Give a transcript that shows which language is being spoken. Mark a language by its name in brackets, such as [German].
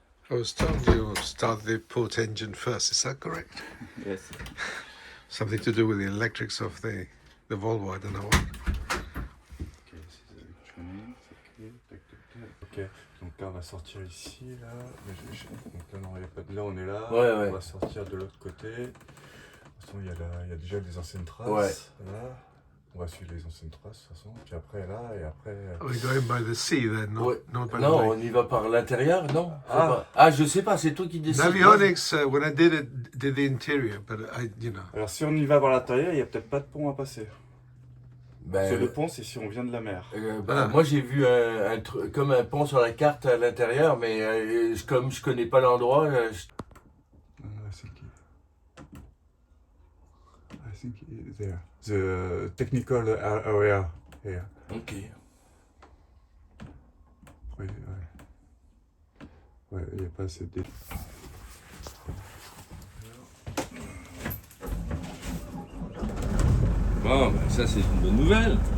[English] I was told you start the port engine first, is that correct? Yes. Something to do with the electrics of the Volvo, I don't know what. [French] Ok, c'est électronique, ok, tac tac tac. Ok, donc là on va sortir ici, là. Donc là, non, il y a pas de... là on est là, Ouais. On va sortir de l'autre côté. De toute façon, il y a déjà des anciennes traces. Ouais. Là. On va suivre les anciennes traces de toute façon. Puis après là, et après... [English] Are we going by the sea then, not by [French] Non, [English] the [French] on [English] lake? [French] y va par l'intérieur, non? Je sais pas, c'est toi qui décides. [English] Navionics, when I did the interior, but [French] Alors si on y va par l'intérieur, il n'y a peut-être pas de pont à passer. Ben, Parce que le pont, c'est si on vient de la mer. Moi j'ai vu un truc comme un pont sur la carte à l'intérieur, mais comme je connais pas l'endroit, [English] I think there. The technical area here. Ok. [French] Oui, ouais, il n'y a pas assez de... Bon, ben, ça c'est une bonne nouvelle.